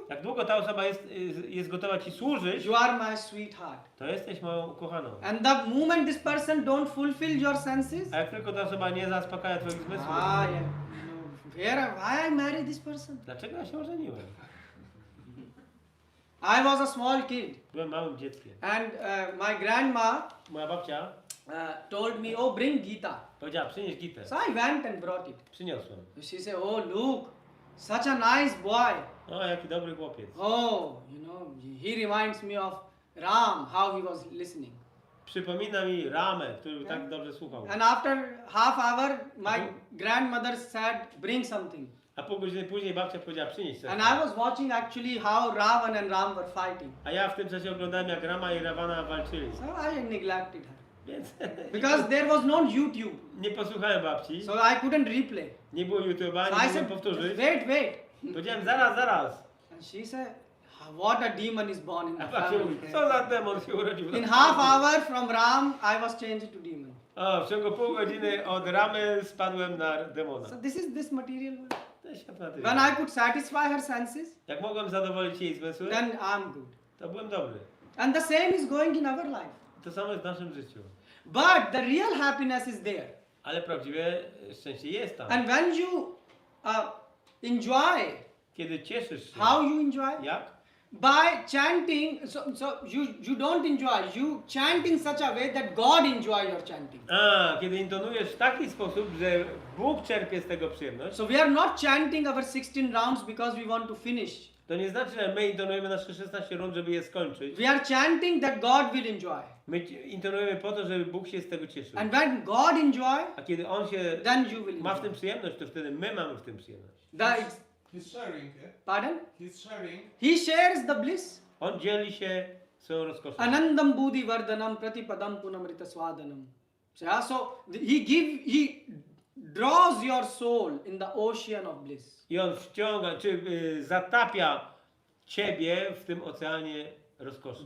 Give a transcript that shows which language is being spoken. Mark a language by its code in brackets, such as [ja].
[pl] Jak długo ta osoba jest gotowa ci służyć, [en] you are my sweetheart. [pl] to jesteś moją ukochaną. [en] And the moment this person don't fulfill your senses, [pl] A jak tylko ta osoba nie zaspokaja twoich zmysłów, [en] yeah. Why I marry this person? [pl] dlaczego ja się ożeniłem? [en] I was a small kid, [pl] Byłem małym dzieckiem. [en] and my grandma [pl] Moja babcia [en] told me, "Oh, bring Gita." [pl] powiedziała, przynieś gitę. [en] So I went and brought it. [pl] Przyniosłem. [en] She said, "Oh, look, such a nice boy. [pl] O, jaki dobry chłopiec. [en] Oh, he reminds me of Ram, how he was listening." [pl] Przypomina mi Ramę, który tak dobrze słuchał. [en] And after half hour, my grandmother said, "Bring something." [pl] A pół godziny później babcia powiedziała, przynieś coś. [en] And I was watching actually how Ravan and Ram were fighting. [pl] A ja w tym czasie oglądałem, jak Rama i Ravana walczyli. [en] So I neglected her. [pl] Więc [en] Because there was no YouTube. [pl] nie posłuchałem babci. [en] So I couldn't replay. [pl] Nie było YouTube'a, [en] So [pl] nie [en] I [pl] mogłem [en] said, [pl] powtórzyć. [en] wait. [pl] Powiedziałem, zaraz. [en] And she said, what a demon is born in [pl] A [en] the [pl] babcia [en] family. [pl] mówi, co za demon się urodził. [en] In half hour from Ram, I was changed to demon. [pl] O, w ciągu pół godziny od Ramy spadłem na demona. [en] So this material world. [pl] To jest świat materialny. [en] When I could satisfy her senses, [pl] Jak mogłem zadowolić jej zmysły, [en] then I'm good. [pl] to byłem dobry. [en] And the same is going in our life. [pl] To samo jest w naszym życiu. [en] But the real happiness is there. [pl] Ale prawdziwe szczęście jest tam. [en] And when you enjoy, [pl] Kiedy cieszysz się. [en] how you enjoy? [pl] Jak? [en] By chanting, so you don't enjoy, you chant in such a way that God enjoy your chanting. [pl] Kiedy intonujesz w taki sposób, że Bóg czerpie z tego przyjemność, [en] So we are not chanting our 16 rounds because we want to finish. [pl] to nie znaczy, że my intonujemy nasze 16 rund, żeby je skończyć. [en] We are chanting that God will enjoy. [pl] My intonujemy po to, żeby Bóg się z tego cieszył. [en] And when God enjoy, [pl] A kiedy On się [en] then you will [pl] ma w tym [en] enjoy. [pl] przyjemność, to wtedy my mamy w tym przyjemność. [en] He's sharing, yeah? Pardon? He's sharing. He shares the bliss. [pl] On dzieli się swoją rozkoszą. [sa] Anandam buddhi vardhanam pratipadam punamrita swadanam. [en] So he draws your soul in the ocean of bliss. [pl] I On wciąga, zatapia ciebie w tym oceanie rozkoszy.